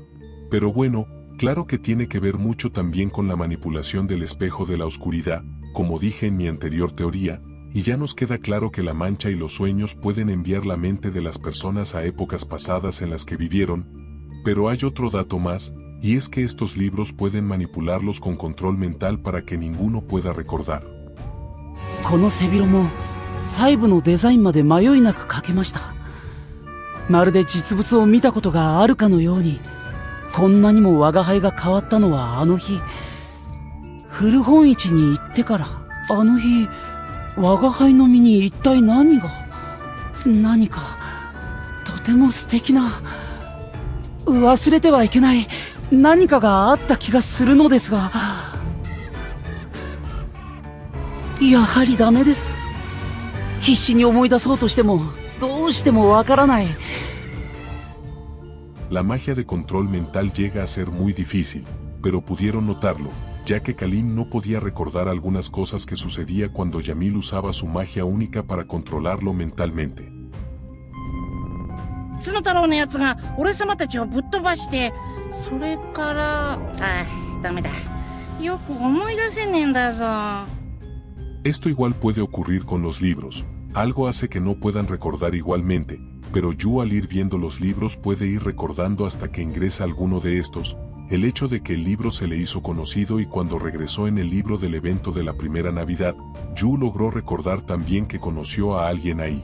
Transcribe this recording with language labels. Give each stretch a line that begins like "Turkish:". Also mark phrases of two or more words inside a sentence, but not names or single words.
Spanish: Pero bueno, claro que tiene que ver mucho también con la manipulación del espejo de la oscuridad, como dije en mi anterior teoría, y ya nos queda claro que la mancha y los sueños pueden enviar la mente de las personas a épocas pasadas en las que vivieron, pero hay otro dato más, y es que estos libros pueden manipularlos con control mental para que ninguno pueda recordar.
Japanese: この背広も細部のデザインまで迷いなく描けました。まるで実物を見たことがあるかのように。こんなにも我が輩が変わったのはあの日、古本市に行ってから。あの日、我が輩の身に一体何かとても素敵な、忘れてはいけない何かがあった気がするのですが、やはりダメです。必死に思い出そうとしてもどうしてもわからない。
Spanish: La magia de control mental llega a ser muy difícil, pero pudieron notarlo, ya que Kalim no podía recordar algunas cosas que sucedía cuando Yamil usaba su magia única para controlarlo mentalmente.
Japanese: 角太郎のやつが俺様たちをぶっ飛ばして、それからダメだ、よく思い出せねえんだぞ。
Spanish: Esto igual puede ocurrir con los libros, algo hace que no puedan recordar igualmente, pero Yu al ir viendo los libros puede ir recordando hasta que ingresa alguno de estos, el hecho de que el libro se le hizo conocido y cuando regresó en el libro del evento de la primera Navidad, Yu logró recordar también que conoció a alguien ahí.